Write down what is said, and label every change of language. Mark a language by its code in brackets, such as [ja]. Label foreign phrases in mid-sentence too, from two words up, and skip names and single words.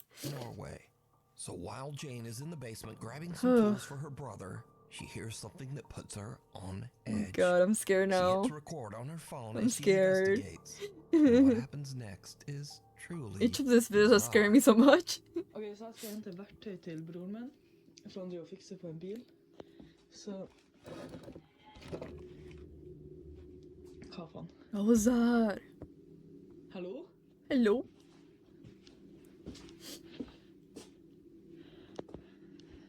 [en] Norway. So while Jane is in the basement grabbing some tools for her brother, she hears something that puts her on edge. God, I'm scared now. She hits record on her phone I'm as she scared. investigates. And what happens next is truly Each of these videos are scaring me so much. [sv] Okej, så ska jag hämta verktyg till bror min från det jag fixade på en bil. Så... Vad [en] What was that? [sv] Hallå? [en] Hello?